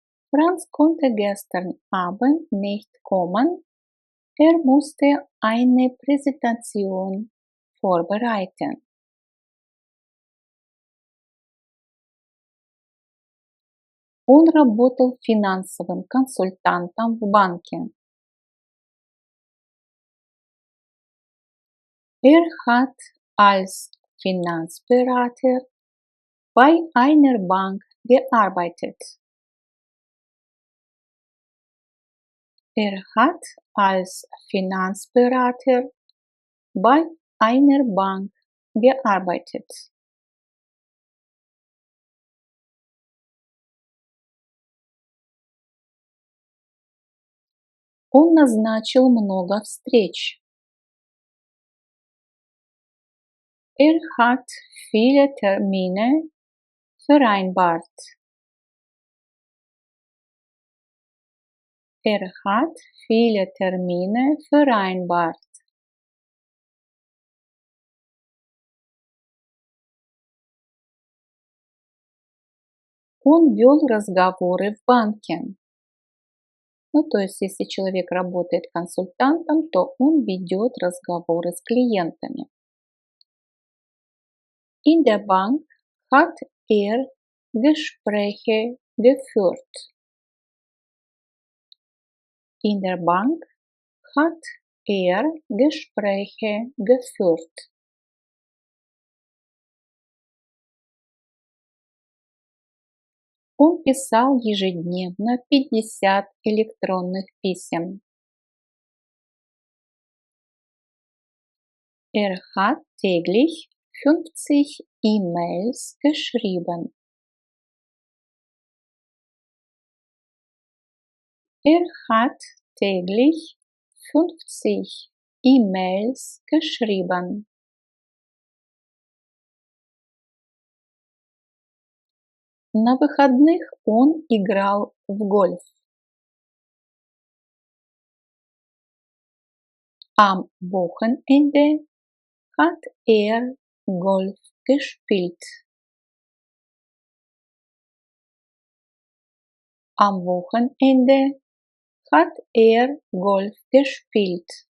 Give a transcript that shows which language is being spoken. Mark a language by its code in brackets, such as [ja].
[de] Franz konnte gestern Abend nicht kommen. Er musste eine Präsentation vorbereiten. [ru] Он работал финансовым консультантом в банке. [de] Er hat als Finanzberater bei einer Bank gearbeitet. Er hat als Finanzberater bei einer Bank gearbeitet. [ru] Он назначил много встреч. [de] Er hat viele Termine vereinbart. Er hat viele Termine vereinbart. [ru] Он вел разговоры в банке. Ну, то есть, если человек работает консультантом, то он ведет разговоры с клиентами. [de] In der Bank hat er Gespräche geführt. In der Bank hat er Gespräche geführt. [ru] Он писал ежедневно 50 электронных писем. [de] Er hat täglich 50 E-Mails geschrieben. Er hat täglich 50 E-Mails geschrieben. [ru] На выходных он играл в гольф. [de] Am Wochenende hat er Golf gespielt. Am Wochenende hat er Golf gespielt.